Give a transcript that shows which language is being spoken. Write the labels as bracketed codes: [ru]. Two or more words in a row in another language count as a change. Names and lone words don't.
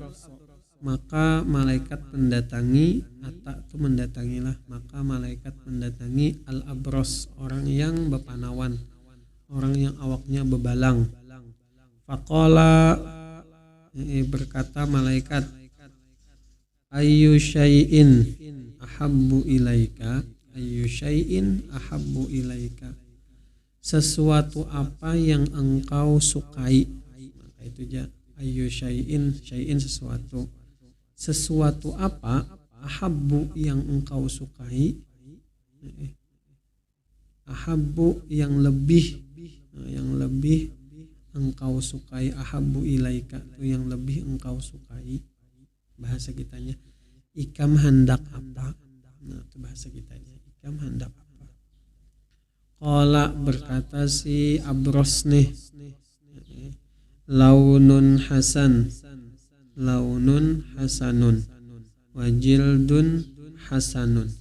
[bjn] Maka malaikat mendatangi, maka malaikat mendatangi al-abros, orang yang bepanawan, orang yang awaknya bebalang. Faqala, berkata malaikat, [ar] أي شيء أحب إليك, [bjn] sesuatu apa yang engkau sukai. Maka itu aja, [ar] أي شيء [bjn] sesuatu apa, ahabbu yang engkau sukai, ahabbu yang lebih engkau sukai, [ar] أحب إليك [bjn] itu yang lebih engkau sukai. Bahasa kitanya, ikam hendak apa? Nah, itu bahasa kitanya, ikam hendak apa? Qala, berkata si Abros nih, [ar] لون حسن وجلد حسن.